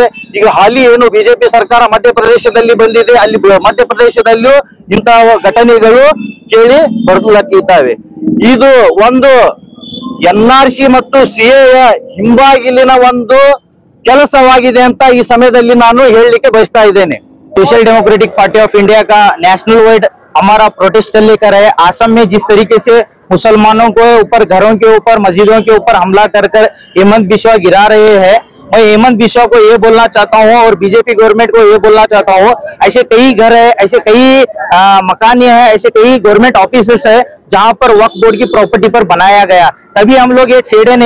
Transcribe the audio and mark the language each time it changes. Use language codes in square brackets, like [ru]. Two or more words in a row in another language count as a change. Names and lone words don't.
[kn] ಈಗ ಹಾಲಿ ಏನು ಬಿಜೆಪಿ ಸರ್ಕಾರ ಮಧ್ಯಪ್ರದೇಶದಲ್ಲಿ ಬಂದಿದೆ, ಅಲ್ಲಿ ಮಧ್ಯಪ್ರದೇಶದಲ್ಲೂ ಇಂತಹ ಘಟನೆಗಳು ಕೇಳಿ ಬರ್ಲಕ್ಕಿದ್ದಾವೆ. ಇದು ಒಂದು NRC ಮತ್ತು CAA ಹಿಂಬಾಗಿಲಿನ ಒಂದು ಕೆಲಸವಾಗಿದೆ ಅಂತ ಈ ಸಮಯದಲ್ಲಿ ನಾನು ಹೇಳಲಿಕ್ಕೆ ಬಯಸ್ತಾ ಇದ್ದೇನೆ. [hi] सोशल डेमोक्रेटिक पार्टी ऑफ इंडिया का नेशनल वाइड हमारा प्रोटेस्ट चल लेकर है। आसम में जिस तरीके से मुसलमानों को ऊपर, घरों के ऊपर, मस्जिदों के ऊपर हमला कर हेमंत बिश्वा गिरा रहे हैं, मैं हेमंत बिश्वा को ये बोलना चाहता हूँ और बीजेपी गवर्नमेंट को ये बोलना चाहता हूँ, ऐसे कई घर है, ऐसे कई मकान है, ऐसे कई गवर्नमेंट ऑफिसेस है जहाँ पर वक्फ बोर्ड की प्रॉपर्टी पर बनाया गया, तभी हम लोग ये छेड़े नहीं।